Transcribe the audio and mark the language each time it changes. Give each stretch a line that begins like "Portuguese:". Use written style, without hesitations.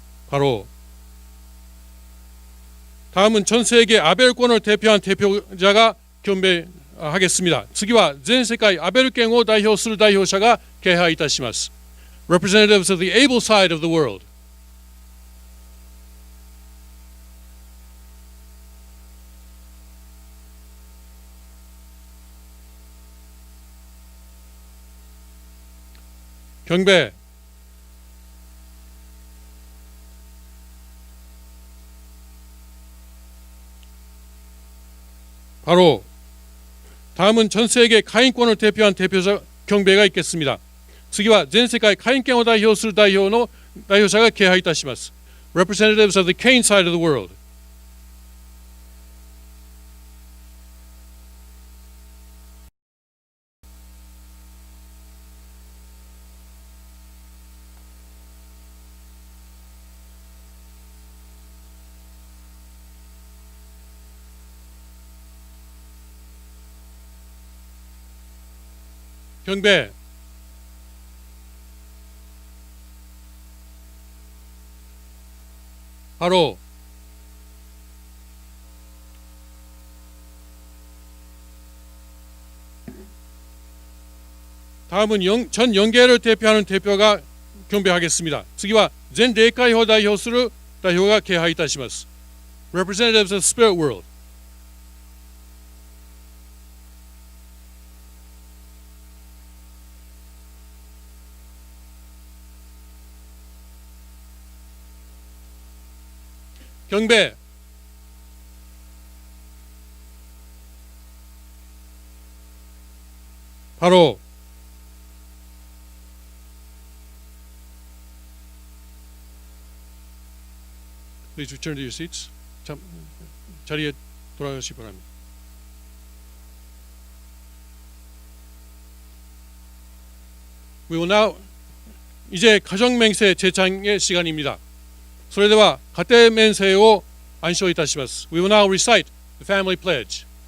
Korean: 바로 다음은 전 세계 아벨권을 대표한 대표자가 경배하겠습니다.
Japanese: 次は全世界アベル圏を代表する代表者が敬拝いたします。
English: Representatives of the able side of the world.
Korean: 경배. 바로 다음은 전 세계 카인권을 대표한 대표자 경배가 있겠습니다.
Japanese: 次は全世界カイン権を代表する代表者が敬拝いたします。
English: Representatives of the Cain side of the world.
Korean: 경배. 바로 다음은 전 영계를 대표하는 대표가 경배하겠습니다.
Japanese: 次は全霊界を代表する代表が敬拝いたします。
English: Representatives of the Spirit World.
Korean: 경배.
English: 바로 Please return to your seats.
Korean: 자리에 돌아가시기 바랍니다.
English: We will now
Korean: 이제 가정맹세 제창의 시간입니다.
Japanese: それでは家庭免税を暗唱いたします。
English: We will now recite the family pledge.